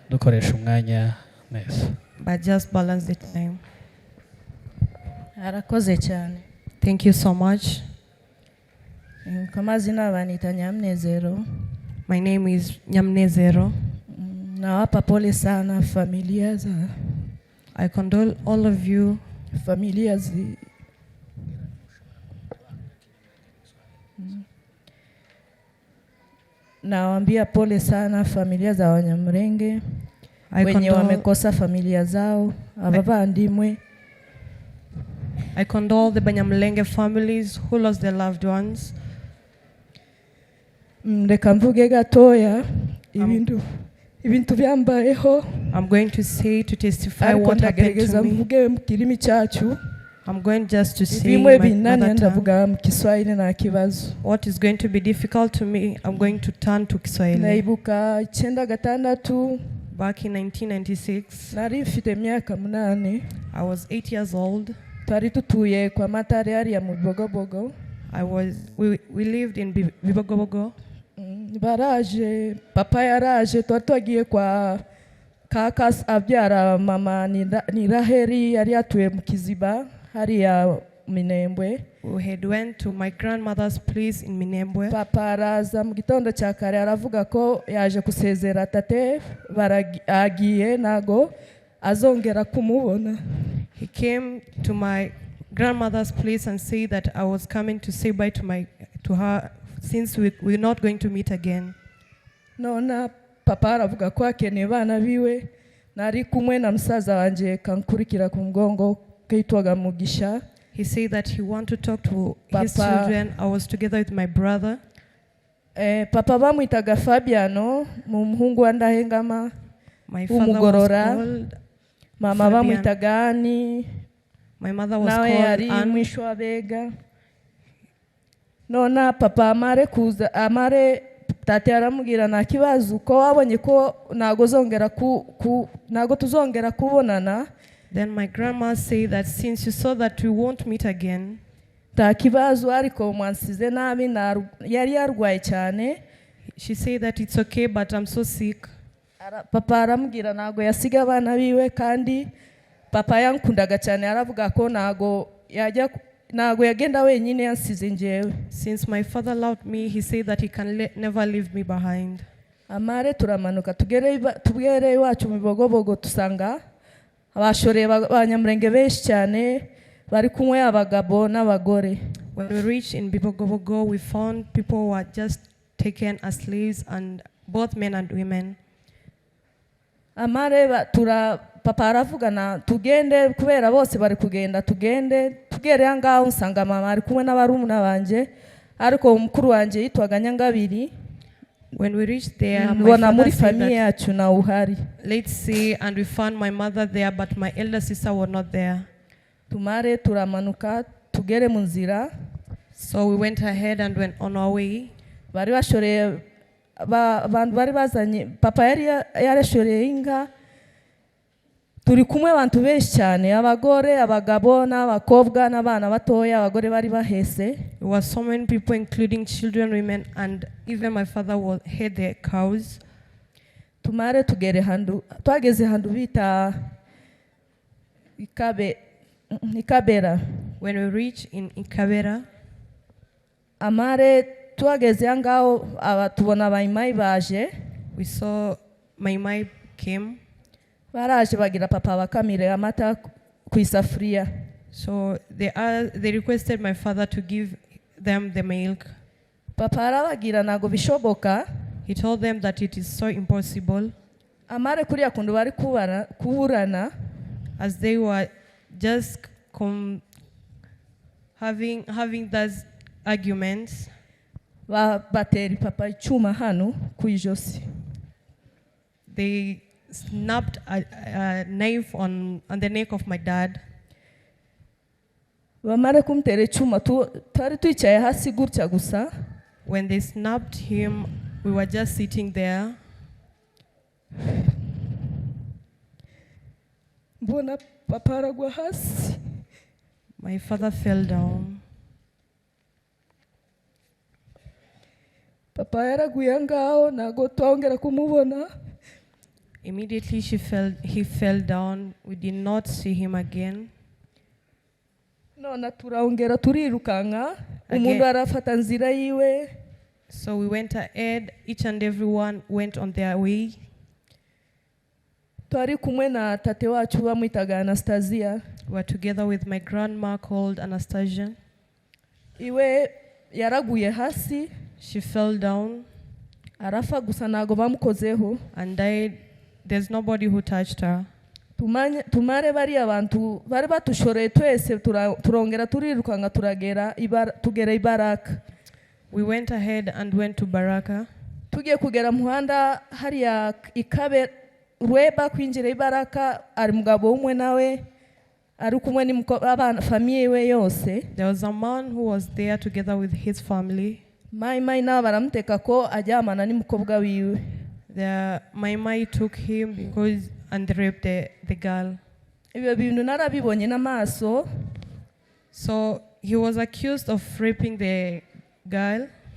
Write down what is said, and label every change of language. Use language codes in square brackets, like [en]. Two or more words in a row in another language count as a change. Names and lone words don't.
[rw] dukoresha umwanya neza. [en] but just balance the time. [rw] Arakoze cyane. [en] Thank you so much. [sw] Kwa mazina banita Nyamnezero. [en] My name is Nyamnezero. [sw] Nawapa pole sana familia za. [en] I condole all of you. [sw] Familia Nawaambia pole sana familia za Abanyamurenge wenye wamekosa familia zao abavandimwe. [en] I condole the Banyamurenge families who lost their loved ones. [rw] Reka mvuge gatoya ibintu byambayeho. [en] I'm going to testify what happened to me. [rw] Mvuge mu kirimi cyacu. [en] I'm going just to say my mother tongue. What is going to be difficult to me, I'm going to turn to Kiswahili. Back in 1996, I was 8 years old. We lived in Bibogobogo. [rw] Papa yaraje twagiye kwa kaka abyara mama Niraheri yari atuye mu Kiziba hariya Minembwe. [en] We had went to my grandmother's place in Minembwe. [rw] Papa araza mu gitondo cya kare aravuga ko yaje kusezera tate baragiye nago azongera kumubona. [en] He came to my grandmother's place and said that I was coming to say bye to her since we're not going to meet again. [rw] Nona papa aravuga ko akeneye bana biwe nari kumwe na musaza wanje kankurikira ku mgongo kaitwaga Mugisha. [en] He said that he wanted to talk to his children. I was together with my brother. [rw] Papa bamwitaga Fabiano mu muhungu wa Ndahengama. [en] My father was called [rw] mama bamwitaga Ani. [en] My mother was called Anne. [rw] Mwishwa Bega. Nona papa amare tate aramubwira nta kibazo ko wabonye ko nago tuzongera kubonana. [en] Then my grandma said that since you saw that we won't meet again, [rw] ta kibazo ariko mwansize nabi yari yarwaye cyane. [en] She said that it's okay but I'm so sick. [rw] Papa aramubwira nago yasiga abana biwe kandi papa yankundaga cyane aravuga ko nago yagenda wenyine yansize njewe. [en] Since my father loved me, he said that he can never leave me behind. [rw] Amare turamanuka tugere iwacu mu Bibogobogo tusanga abashoreye Abanyamurenge benshi cyane bari kumwe abagabo n'abagore. [en] When we reached in Bibogobogo, we found people who were just taken as slaves, and both men and women. [rw] Amare papa aravugana tugende kubera bose bari kugenda tugere ngaho nsanga mama ari kumwe n'abarumuna banje ariko umukuru wanje yitwaga Nyangabiri. [en] When we reached there, my father said that, let's see, and we found my mother there, but my elder sister was not there. [rw] Tumare turamanuka tugere mu Nzira. [en] So we went ahead and went on our way. [rw] Bari bashoreye abantu bari bazanye papa yari yarashoreye inka. Turi kumwe abantu benshi cyane abagore abagabo n'abakobwa n'abana batoya abagore bari bahese. [en] There were so many people including children, women, and even my father had their cows. [rw] Tumare tugere twageze handu bita Ikabera. [en] When we reached in Ikabera, [rw] amare twageze ngaho tubona abayimai baje. [en] We saw Maimai came. [rw] Baraje bagira papa bakamire amata ku isafuriya. [en] So they requested my father to give them the milk. [rw] Papa arabagira nago bishoboka. [en] He told them that it is so impossible. [rw] Amare kuriya kundu bari kuburana, [en] as they were just having those arguments. [rw] Bateri papa icyuma hano ku ijosi. [en] They snapped a knife on the neck of my dad. [rw] Bamara kumtera icyuma twari twicaye hasi gutya gusa. [en] When they snapped him, we were just sitting there. [rw] Mbona papa aragwa hasi. [en] My father fell down. [rw] Papa yaraguye ngaho nago twongera kumubona. [en] Immediately he fell down. We did not see him again. [rw] none turaongera turirukanga [en] Again. [rw] umuntu arafata nzira yiwe. [en] So we went ahead. Each and everyone went on their way. [rw] Twari kumwe na tate wacu bamwitaga Anastasia. [en] We were together with my grandma called Anastasia. [rw] Iwe yaraguye hasi [en] She fell down [rw] arafa gusa nago bamukozeho. [en] and died. There's nobody who touched her. [rw] Tumare bari abantu bari batushoreye twese turongera turirukanga tugera Ibaraka. [en] We went ahead and went to Baraka. [rw] Tugiye kugera muhanda hariya ikabe rweba kwinjira Ibaraka ari mugabo umwe nawe ari kumwe n'abana famiye we yose. [en] There was a man who was there together with his family. [rw] Mai na baramuteka ko ajyamana n'umukobwa wiwe. [en] My took him because and raped the girl. [rw] Ibyo bintu narabibonye n'amaso. [en] So he was accused of raping the girl.